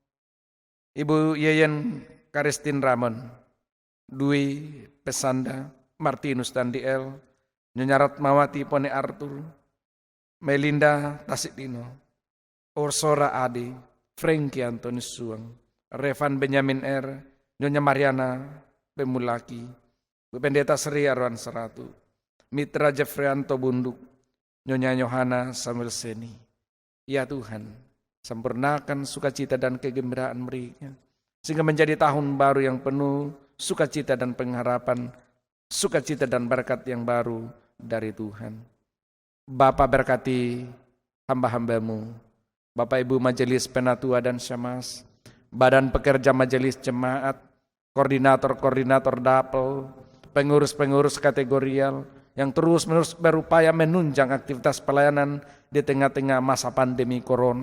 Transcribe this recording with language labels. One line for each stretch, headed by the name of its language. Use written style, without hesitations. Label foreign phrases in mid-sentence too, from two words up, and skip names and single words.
Indonesian: Ibu Yeyen Karistin Ramon, Dwi Pesanda, Martinus Tandiel, Nyonya Ratmawati Pone Arthur, Melinda Tasikdino, Orsora Adi, Frankie Antonius Suang, Revan Benyamin R, Nyonya Mariana Pemulaki, Bu Pendeta Sri Arwan Seratu, Mitra Jeffrianto Bunduk, Nyonya Yohana Samuel Seni. Ya Tuhan, sempurnakan sukacita dan kegembiraan mereka, sehingga menjadi tahun baru yang penuh sukacita dan pengharapan, sukacita dan berkat yang baru dari Tuhan. Bapa berkati hamba-hamba-Mu, Bapak Ibu Majelis Penatua dan Syamas, Badan Pekerja Majelis Jemaat, Koordinator-koordinator Dapel, pengurus-pengurus kategorial, yang terus-menerus berupaya menunjang aktivitas pelayanan di tengah-tengah masa pandemi Corona.